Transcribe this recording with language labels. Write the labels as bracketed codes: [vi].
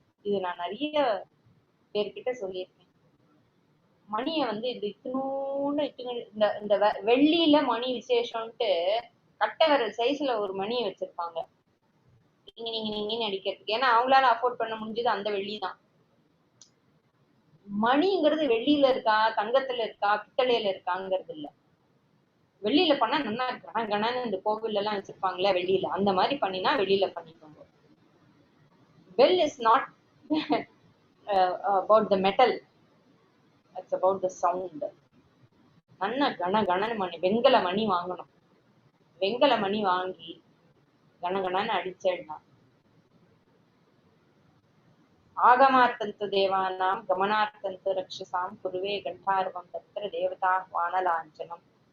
[ta] இது நான் நிறைய பேர்கிட்ட சொல்லியிருக்கேன். மணிய வந்து இது இத்தினூன்னு இந்த வெள்ளியில மணி விசேஷம்ட்டு கட்டை விரல் சைஸ்ல ஒரு மணியை வச்சிருப்பாங்க நீங்க அடிக்கிறதுக்கு. ஏன்னா அவங்களால அஃபோர்ட் பண்ண முடிஞ்சது அந்த வெள்ளி தான். மணிங்கிறது வெள்ளியில இருக்கா, தங்கத்துல இருக்கா, பித்தளையில இருக்காங்கிறது இல்ல. வெளியில பண்ணா நல்லா இருக்கு. கணன்னு இந்த கோவில் எல்லாம் வச்சிருப்பாங்களே வெளியில, அந்த மாதிரி பண்ணினா வெளியில பண்ணிக்கோங்க. [en] Bell is not about the metal, it's about the sound. [ta] நல்ல கணன்னு மணி, வெண்கல மணி வாங்கணும். வெண்கல மணி வாங்கி கணகணன்னு அடிச்சிடலாம். [sa] ஆகமார்த்தந்து தேவானாம் கமனார்த்தந்து ரக்ஷசாம் குருவே கண்டார்வம் தத்திர தேவதா வானலாஞ்சனம்.